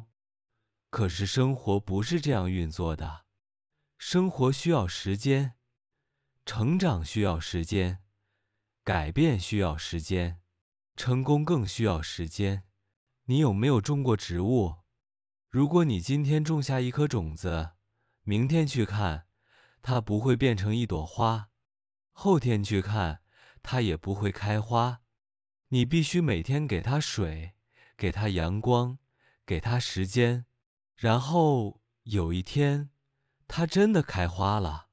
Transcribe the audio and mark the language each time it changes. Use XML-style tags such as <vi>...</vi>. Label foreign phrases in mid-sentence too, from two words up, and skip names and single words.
<zh>可是生活不是這樣運作的，生活需要時間，成長需要時間，改變需要時間，成功更需要時間。你有沒有種過植物？如果你今天種下一顆種子，明天去看，它不會變成一朵花，後天去看，它也不會開花。你必須每天給它水，給它陽光，給它時間。然後有一天，它真的開花了。</zh>